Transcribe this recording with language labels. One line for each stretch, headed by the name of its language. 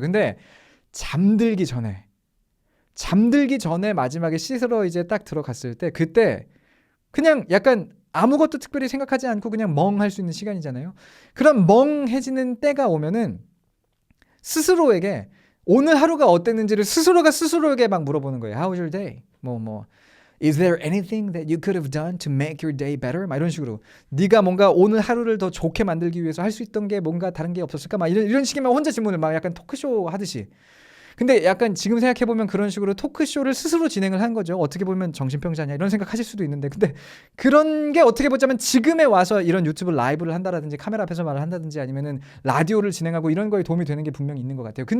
Korean: 근데 잠들기 전에 마지막에 씻으러 이제 딱 들어갔을 때, 그때 그냥 약간 아무것도 특별히 생각하지 않고 그냥 멍할 수 있는 시간이잖아요. 그럼 멍해지는 때가 오면은 스스로에게 오늘 하루가 어땠는지를 스스로에게 막 물어보는 거예요.
English: How was your day? Is there anything that you could have done to make your day better?
Korean: 막 이런 식으로 네가 뭔가 오늘 하루를 더 좋게 만들기 위해서 할 수 있던 게 뭔가 다른 게 없었을까? 막 이런 식의 막 혼자 질문을 막 약간 토크쇼 하듯이. 근데 약간 지금 생각해보면 그런 식으로 토크쇼를 스스로 진행을 한 거죠. 어떻게 보면 정신병자냐 이런 생각하실 수도 있는데, 근데 그런 게 어떻게 보자면 지금에 와서 이런 유튜브 라이브를 한다든지 카메라 앞에서 말을 한다든지 아니면은 라디오를 진행하고 이런 거에 도움이 되는 게 분명히 있는 것 같아요.